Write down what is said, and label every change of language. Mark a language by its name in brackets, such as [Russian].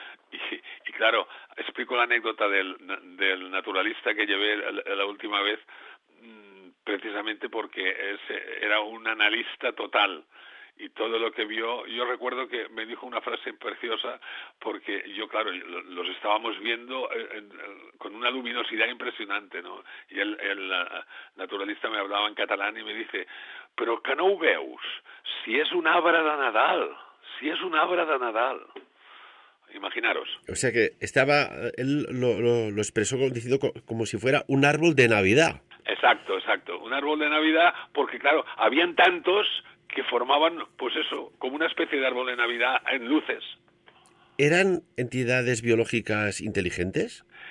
[Spanish] Y claro, explico la anécdota del naturalista que llevé la última vez, precisamente porque era un analista total. Y todo lo que vio, yo recuerdo que me dijo una frase preciosa, porque yo, claro, los estábamos viendo con una luminosidad impresionante, ¿no? Y el naturalista me hablaba en catalán y me dice, [Catalan] però que no ho veus, si és un arbre de Nadal, si és un arbre de Nadal. [Spanish] Imaginaros. O sea que él lo expresó diciendo como si fuera un árbol de Navidad. Exacto, un árbol de Navidad, porque claro, habían tantos que formaban, pues eso, como una especie de árbol de Navidad en luces. ¿Eran entidades biológicas inteligentes?